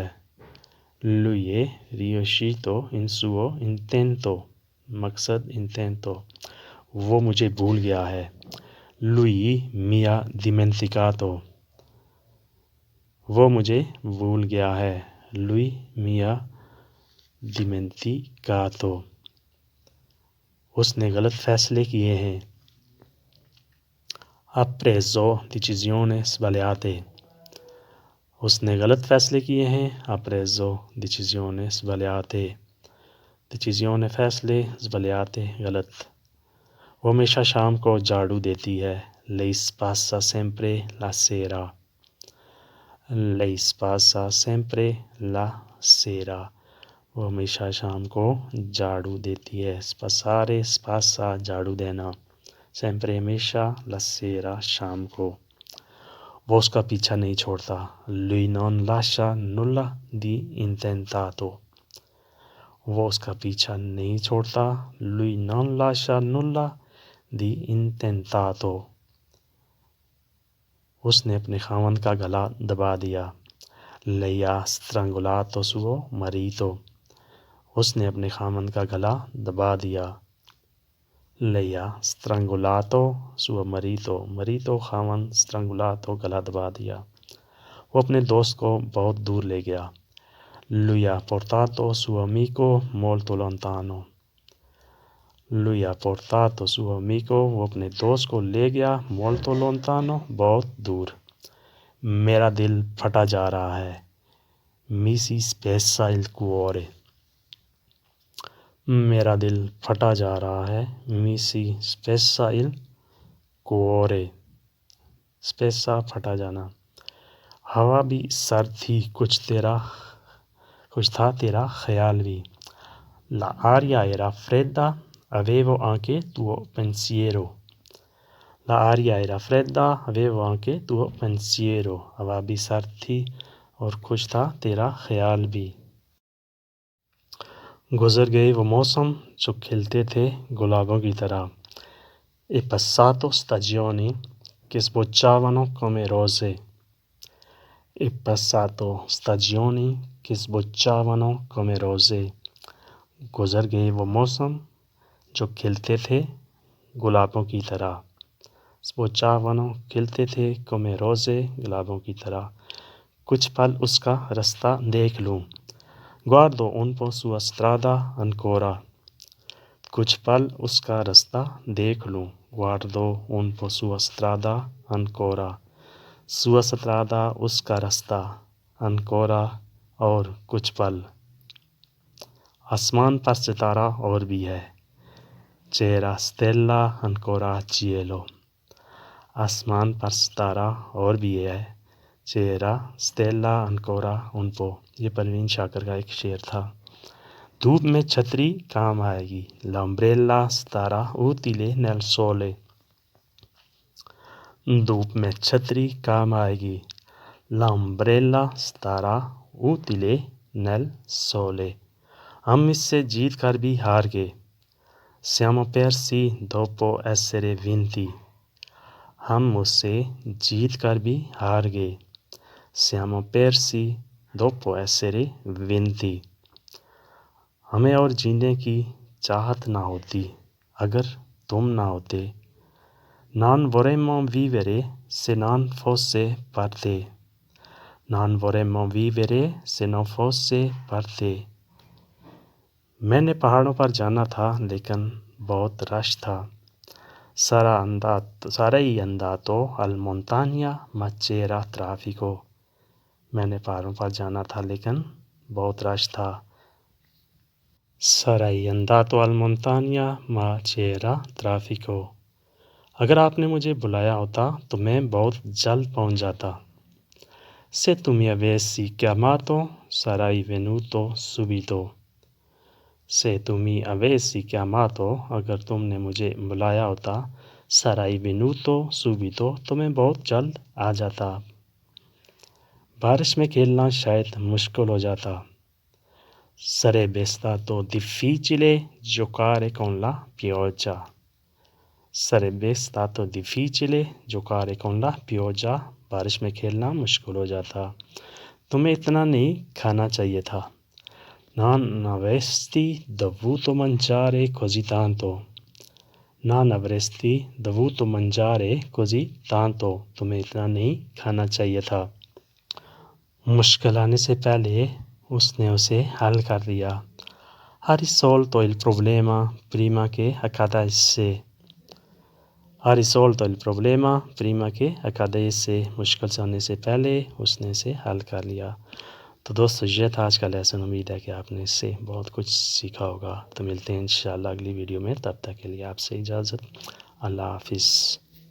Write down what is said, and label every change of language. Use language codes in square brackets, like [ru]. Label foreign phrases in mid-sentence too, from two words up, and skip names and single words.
[it] Lui è riuscito in suo intento. [ur] مقصد intento. وہ مجھے بھول گیا ہے. [it] Lui mi ha dimenticato. [ur] وہ مجھے بھول گیا ہے. [it] Lui mi ha dimenticato. [ur] اس نے غلط فیصلے کیے ہیں. [it] Ha preso decisioni sbagliate. [ur] اس نے غلط فیصلے کیے ہیں. [it] Ha preso decisioni sbagliate. Decisione فیصلے sbagliate غلط. [ur] وہ ہمیشہ شام کو جھاڑو دیتی ہے. [it] Lei passa sempre la sera. Lei passa sempre la sera. [ur] وہ ہمیشہ شام کو جھاڑو دیتی ہے. [it] Spassare, spassa [ur] جھاڑو دینا. [it] Sempre ہمیشہ, la sera [ur] شام کو. وہ اس کا پیچھا نہیں چھوڑتا. [it] Lui non lascia nulla di intentato. [ur] وہ اس کا پیچھا نہیں چھوڑتا. [it] Lui non lascia nulla di intentato. [ur] اس نے اپنے خاوند کا گلا دبا دیا. [it] Lei ha strangolato suo marito. [ur] اس نے اپنے خاوند کا گلا دبا دیا. [it] Lei ha strangolato suo marito. [ur] Marito خاوند, strangolato گلا دبا دیا. وہ اپنے دوست کو بہت دور لے گیا. [it] Lui ha portato suo amico molto lontano. Lui ha portato suo amico. [ur] وہ اپنے دوست کو لے گیا. [it] Molto lontano [ur] بہت دور. میرا دل پھٹا جا رہا ہے. [it] Mi si spezza il cuore. [ur] میرا دل پھٹا جا رہا ہے. [it] Mi si spezza il cuore. [ur] Spezza پھٹا جانا. ہوا بھی سرد تھی, کچھ تھا تیرا خیال بھی. [it] L'aria era fredda, avevo anche tuo pensiero. L'aria era fredda, avevo anche tuo pensiero. [ur] ہوا بھی سرد تھی اور کچھ تھا تیرا خیال بھی. گزر گئے وہ موسم جو کھلتے تھے گلابوں کی طرح. [it] E passato stagioni che sbocciavano come rose. E passato stagioni che sbocciavano come rose. [ur] گزر گئے وہ موسم جو کھلتے تھے گلابوں کی طرح. Sbocciavano کھلتے تھے [it] come rose [ur] گلابوں کی طرح. کچھ پل اس کا رستہ دیکھ لوں. [it] Guardo un po' sua strada ancora. [ur] کچھ پل اس کا رستہ دیکھ لوں. [it] Guardo un po' sua strada ancora. Sua strada [ur] اس کا رستہ. Ancora اور کچھ پل. آسمان پر ستارہ اور بھی ہے. [it] C'era stella ancora al cielo. [ur] آسمان پر ستارہ اور بھی ہے. [it] C'era stella ancora un po'. [ur] یہ پروین شاکر کا ایک شعر تھا. دھوپ میں چھتری کام آئے گی. [it] L'ombrella starà utile nel sole. [ur] دھوپ میں چھتری کام آئے گی. [it] L'ombrella starà utile nel sole. [ur] ہم اس سے جیت کر بھی ہار گئے. [it] Siamo persi dopo essere vinti. [ur] ہم اس سے جیت کر بھی ہار گئے. [it] Siamo persi dopo essere vinti. [ur] ہمیں اور جینے کی چاہت نہ ہوتی اگر تم نہ ہوتے. [it] Non vorremmo vivere se non fosse per te. Non vorremmo vivere se non fosse per te. [ur] میں نے پہاڑوں پر جانا تھا لیکن بہت رش تھا. [it] Sarei andato al montagna ma c'era traffico. [ur] میں نے پہاڑوں پر جانا تھا لیکن بہت رش تھا. [it] Sarei andato al montagna ma c'era traffico. [ur] اگر آپ نے مجھے بلایا ہوتا تو میں بہت جلد پہنچ جاتا. [it] Se tu mi avessi chiamato sarei venuto subito. Se tu mi avessi chiamato [ur] اگر تم نے مجھے بلایا ہوتا [it] Sarai venuto subito [ur] تو میں بہت جلد آ جاتا. بارش میں کھیلنا شاید مشکل ہو جاتا. [it] Sarebbe stato difficile giocare con la pioggia. Sarebbe stato difficile giocare con la pioggia. [ur] بارش میں کھیلنا مشکل ہو جاتا. تمہیں اتنا نہیں کھانا چاہیے تھا. [it] Non avresti dovuto mangiare così tanto. Non avresti dovuto mangiare così tanto. [ur] تمہیں اتنا نہیں کھانا چاہیے تھا. مشکل آنے سے پہلے اس نے اسے حل کر دیا. [it] Ha risolto il problema prima che accadesse. Ha risolto il problema prima che accadesse. [ur] مشکل سے آنے سے پہلے اس نے اسے حل کر لیا. تو دوستو یہ تھا آج کا لیسن. امید ہے کہ آپ نے اس سے بہت کچھ سیکھا ہوگا. تو ملتے ہیں انشاءاللہ اگلی ویڈیو میں. تب تک کے لیے آپ سے اجازت. اللہ حافظ.